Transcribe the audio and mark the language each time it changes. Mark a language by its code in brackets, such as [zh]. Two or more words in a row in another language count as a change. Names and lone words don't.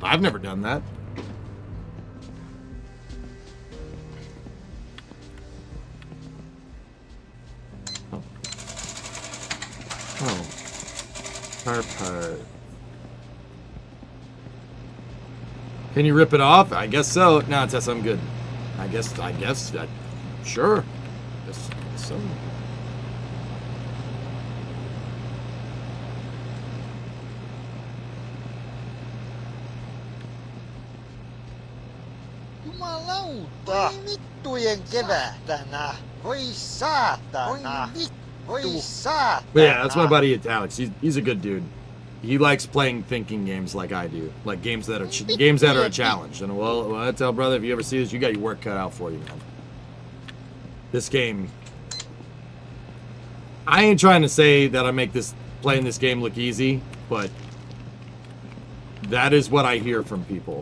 [en] I've never done that. Oh. Part. Can you rip it off? I guess so. No, it says I'm good. I guess, sure. Guess so. [fi] Jumalauta! Vittujen kevähtänä! Voi saatana! Voi saatana! [en] But yeah, that's my buddy Alex. He's a good dude. He likes playing thinking games like I do, like games that are a challenge. And well, I tell brother, if you ever see this, you got your work cut out for you, man. This game, I ain't trying to say that I make playing this game look easy, but that is what I hear from people.